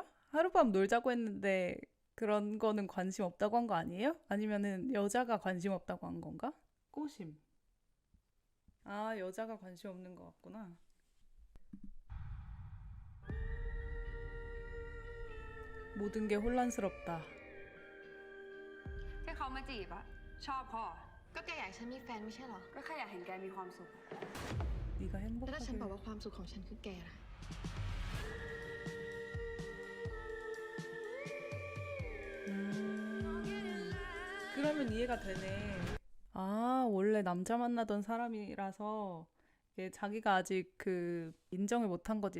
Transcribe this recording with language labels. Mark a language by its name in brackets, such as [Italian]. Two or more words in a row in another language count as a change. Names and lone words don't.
[Korean] 하룻밤 놀자고 했는데 그런 거는 관심 없다고 한 거 아니에요? 아니면은 여자가 관심 없다고 한 건가? 꼬심. 아, 여자가 관심 없는 것 같구나. 모든 게 혼란스럽다. [Thai] แค่เขามาจีบอะชอบพ่อ ก็แกอยากให้ฉันมีแฟนไม่ใช่เหรอ ก็แค่อยากเห็นแกมีความสุข [Korean] 네가 [Thai] แล้วถ้าฉันบอก [Korean] 행복하게 [Thai] ว่าความสุขของฉันคือแกล่ะ [Korean] 그러면 이해가 되네. 아, 원래 남자 만나던 사람이라서 이게 자기가 아직 인정을 못한 거지.